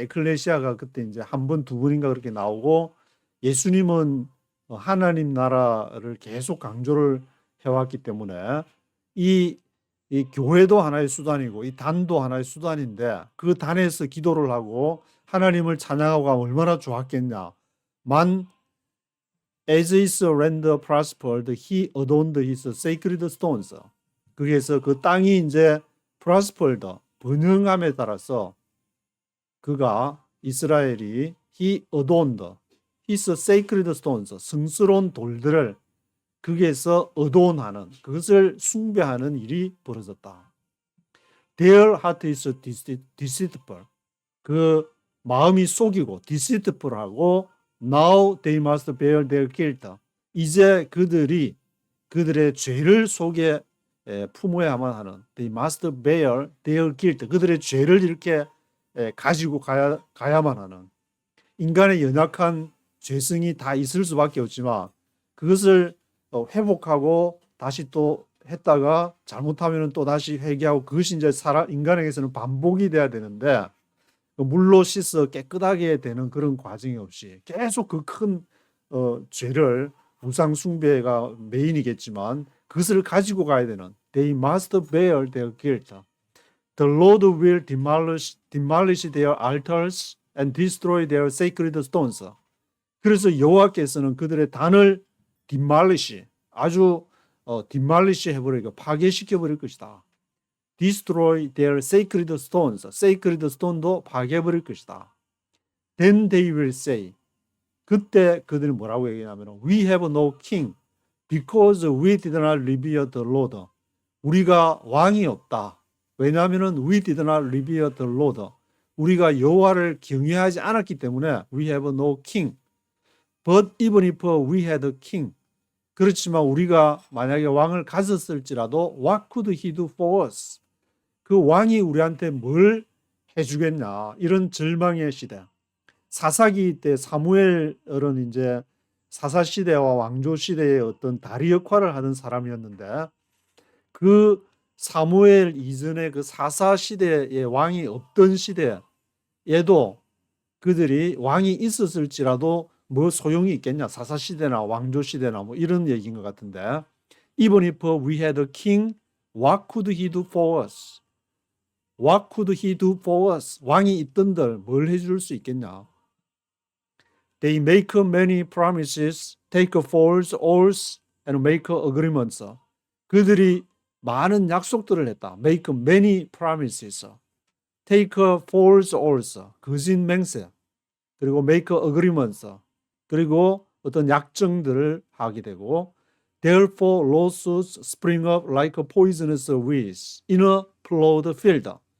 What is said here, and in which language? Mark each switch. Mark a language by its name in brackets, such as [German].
[Korean] 에클레시아가 그때 이제 한 번, 두 번인가 그렇게 나오고, 예수님은 하나님 나라를 계속 강조를 해왔기 때문에 이 교회도 하나의 수단이고 이 단도 하나의 수단인데, 그 단에서 기도를 하고 하나님을 찬양하고 하면 얼마나 좋았겠냐. [English] As his land prospered, he adorned his sacred stones. [Korean] 그래서 그 땅이 이제 prospered, 번영함에 따라서 그가, 이스라엘이 [English] he adorned his sacred stones, [Korean] 성스러운 돌들을 거기에서 adorn하는, 그것을 숭배하는 일이 벌어졌다. [English] Their heart is deceitful. [Korean] 그 마음이 속이고 [English] deceitful하고, now they must bear their guilt. [Korean] 이제 그들의 죄를 속에 품어야만 하는, [English] they must bear their guilt. [Korean] 그들의 죄를 이렇게 가지고 가야만 하는, 인간의 연약한 죄성이 다 있을 수밖에 없지만 그것을 회복하고 다시 또 했다가 잘못하면 또 다시 회개하고, 그것이 이제 인간에게서는 반복이 돼야 되는데, 물로 씻어 깨끗하게 되는 그런 과정이 없이 계속 그 큰 죄를, 우상 숭배가 메인이겠지만 그것을 가지고 가야 되는, [English] they must bear their guilt. The Lord will demolish their altars and destroy their sacred stones. [Korean] 그래서 여호와께서는 그들의 단을 demolish, 아주 demolish 해버리고 파괴시켜 버릴 것이다. [English] destroy their sacred stones, sacred stone도 [Korean] 파괴해버릴 것이다. [English] Then they will say, [Korean] 그때 그들이 뭐라고 얘기하냐면, [English] we have no king because we did not revere the Lord. [Korean] 우리가 왕이 없다. 왜냐하면 [English] we did not revere the Lord. [Korean] 우리가 여호와를 경외하지 않았기 때문에 [English] we have no king. But even if we had a king, [Korean] 그렇지만 우리가 만약에 왕을 가졌을지라도 [English] what could he do for us? [Korean] 그 왕이 우리한테 뭘 해주겠냐, 이런 절망의 시대. 사사기 때 사무엘은 이제 사사 시대와 왕조 시대의 어떤 다리 역할을 하던 사람이었는데, 그 사무엘 이전의 그 사사 시대의 왕이 없던 시대에도 그들이 왕이 있었을지라도 뭐 소용이 있겠냐, 사사 시대나 왕조 시대나 뭐 이런 얘기인 것 같은데, [English] even if we had a king, what could he do for us? What could he do for us? [Korean] 왕이 있던들 뭘 해줄 수 있겠냐? [English] They make many promises, take false oaths, and make agreements. [Korean] 그들이 많은 약속들을 했다. [English] Make many promises, take false oaths, [Korean] 거짓 맹세, 그리고 [English] make agreements, [Korean] 그리고 어떤 약정들을 하게 되고, [English] therefore lawsuits spring up like poisonous weeds in a plowed field.